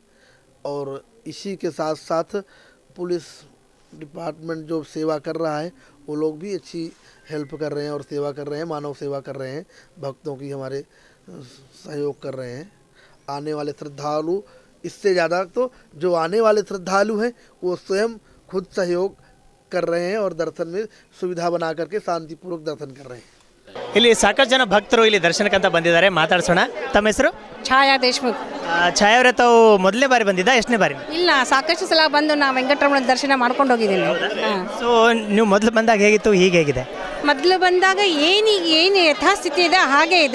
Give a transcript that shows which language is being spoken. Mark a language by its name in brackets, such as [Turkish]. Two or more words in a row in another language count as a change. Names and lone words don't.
[Hindi] और इसी के साथ साथ [English] police department [Hindi] जो सेवा कर रहा है वो लोग भी अच्छी हेल्प कर रहे हैं और सेवा कर रहे हैं, मानव सेवा कर रहे हैं, भक्तों की हमारे सहयोग कर रहे हैं. आने वाले श्रद्धालु, इससे ज़्यादा तो जो आने वाले श्रद्धालु हैं वो स्वयं खुद सहयोग कर रहे हैं और दर्शन में सुविधा बना करके शांतिपूर्वक दर्शन कर रहे हैं. [Kannada] ಇಲ್ಲಿ ಸಾಕಷ್ಟು ಜನ ಭಕ್ತರು ಇಲ್ಲಿ ದರ್ಶನಕ್ಕಂತ ಬಂದಿದ್ದಾರೆ, ಮಾತಾಡ್ಸೋಣ. ತಮ್ಮ ಹೆಸರು? ಛಾಯಾ ದೇಶಮುಖ್. ಛಾಯಾ ಅವರೇ, ತಾವು ಮೊದಲನೇ ಬಾರಿ ಬಂದಿದ್ದ, ಎಷ್ಟನೇ ಬಾರಿ? ಇಲ್ಲ, ಸಾಕಷ್ಟು ಸಲ ಬಂದು ನಾ ವೆಂಕಟರಮಣ ದರ್ಶನ ಮಾಡ್ಕೊಂಡು ಹೋಗಿದ್ದೀನಿ. ಸೊ ನೀವು ಮೊದಲು ಬಂದಾಗ ಹೇಗಿತ್ತು, ಈಗ ಹೇಗಿದೆ? ಮೊದಲು ಬಂದಾಗ ಏನು ಯಥಾಸ್ಥಿತಿ ಇದೆ ಹಾಗೆ ಇದೆ.